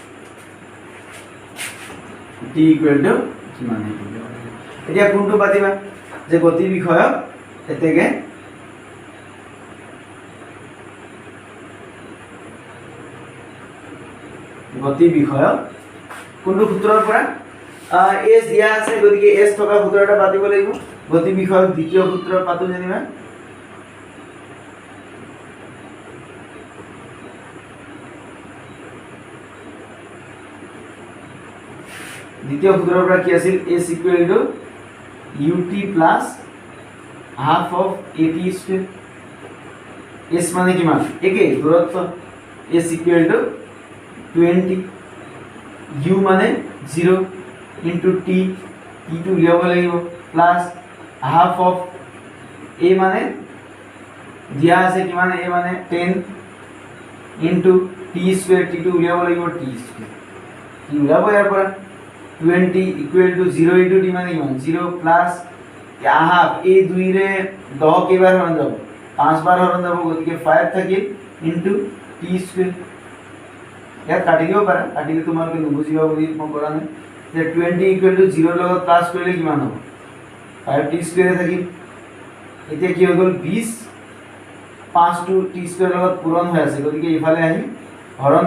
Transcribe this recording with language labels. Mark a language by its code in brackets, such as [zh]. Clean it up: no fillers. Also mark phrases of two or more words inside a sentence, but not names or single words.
[as] t = কিমান এতিয়া কোনটো পাতিবা যে গতি বিষয়ক এতেকে গতি বিষয়ক কোনটো সূত্ৰৰ পৰা s দিয়া আছে গতিকে s থকা সূত্ৰটা পাতিব লাগিব গতি বিষয়ক দ্বিতীয় সূত্ৰ পাতো জানিবা দ্বিতীয় সূত্ৰৰ পৰা কি আছিল s = ut [en] plus half of at square [as] s মানে কিমান একে দূৰত্ব s = 20 u মানে 0 into t টো উলিয়াব লাগিব প্লাস [en] half of a [as] মানে দিয়া আছে কিমান a মানে 10 into t square t টো উলিয়াব লাগিব t square t উলিয়াব ইয়াৰ পৰা 20 = 0 into t মানে কিমান 0 প্লাস half a 2 ৰে 10 কেইবাৰ হৰণ যাব 5 বাৰ হৰণ যাব গতিকে 5 থাকিল into t square ইয়াত কাটি দিব পাৰা কাটিলে তোমালোকে নুবুজিবা বুলি মই কৰা নাই যে 20 = 0 লগত প্লাস কৰিলে কিমান হ'ব 5t স্কয়াৰ থাকিল এতিয়া কি হৈ গ'ল 20 5 টো t স্কয়াৰ লগত পূৰণ হৈ আছে গতিকে ইফালে আহি হৰণ